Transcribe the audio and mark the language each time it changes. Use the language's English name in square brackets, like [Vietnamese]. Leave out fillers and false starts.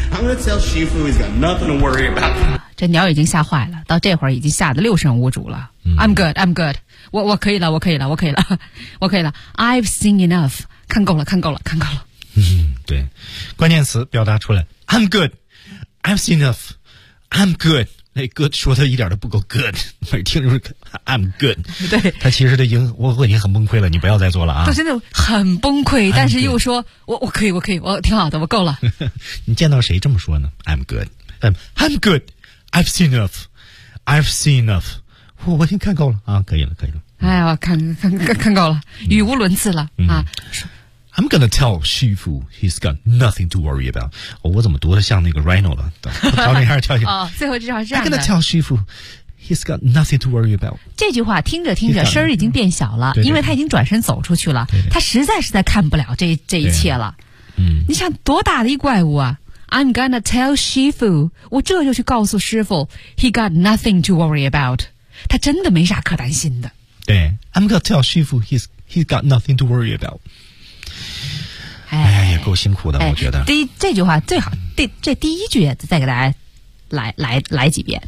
[English] I'm gonna tell Shifu he's got nothing to worry about. [Chinese] 这鸟已经吓坏了，到这会儿已经吓得六神无主了。嗯、 [English] I'm good. [Chinese] 我可以了，我可以了，我可以了，我可以了。 [English] I've seen enough. [Chinese] 看够了，看够了，看够了。嗯，对，关键词表达出来。 [English] I'm good, I've seen enough. I'm good. [Chinese] 那、 [English] hey, good [Chinese] 说的一点都不够 good， 每听就是 [English] I'm good。 [Chinese] 对，他其实我已经很崩溃了，你不要再做了啊！他真的很崩溃，但是又说我可以，我挺好的，我够了。你见到谁这么说呢 ？ [English] I'm good， I'm good， I've seen enough， [Chinese] I've seen enough， 我已经看够了啊，可以了，可以了。哎呀，我看够了，语无伦次了、嗯、啊 [English] ！I'm gonna tell Shifu he's got nothing to worry about、哦。 [Chinese] 我怎么读的像那个 Rhino 了？调整一下，调整。哦，最后这句话是这样的。 [English] I'm gonna tell Shifu he's got nothing to worry about。 [Chinese] 这句话听着声儿已经变小了，对对，因为他已经转身走出去了。对对，他实在是在看不了这一切了。嗯，你想多大的一怪物啊 ！ [English] I'm gonna tell Shifu， [Chinese] 我这就去告诉师傅 ， [English] he got nothing to worry about。 [Chinese] 他真的没啥可担心的。 [English] 对 ，I'm gonna tell Shifu he's got nothing to worry about。哎， [Chinese] 也够辛苦的，哎、我觉得。这句话最好，这第一句再给大家来几遍。